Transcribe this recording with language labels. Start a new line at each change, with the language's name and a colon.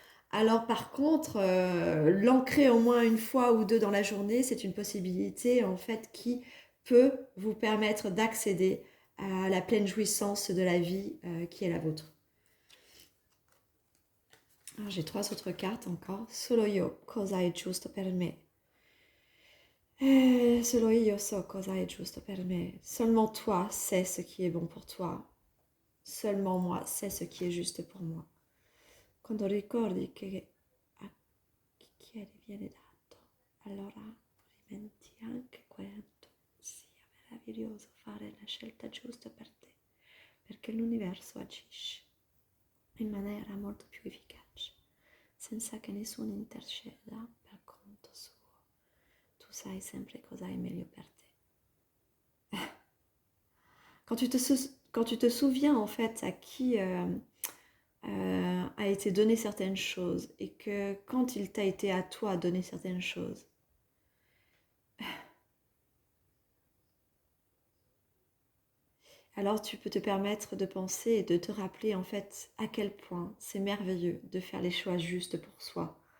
French: Alors par contre, l'ancrer au moins une fois ou deux dans la journée, c'est une possibilité en fait qui peut vous permettre d'accéder à la pleine jouissance de la vie qui est la vôtre. Alors, j'ai trois autres cartes encore.
Italian: Solo io cosa è giusto per me. Solo io so cosa è giusto per me.
French: Seulement toi sais ce qui est bon pour toi. Seulement moi sais ce qui est juste pour moi.
Italian: Quando ricordi che a chi chiedi viene dato, allora rimetti anche quanto sia meraviglioso fare la scelta giusta per te, perché l'universo agisce in maniera molto più efficace, senza che nessuno interceda per conto suo. Tu sai sempre cosa è meglio per te.
French: Quand tu te souviens en fait à qui a été donné certaines choses et que quand il t'a été à toi donné certaines choses, alors tu peux te permettre de penser et de te rappeler en fait à quel point c'est merveilleux de faire les choix justes pour soi.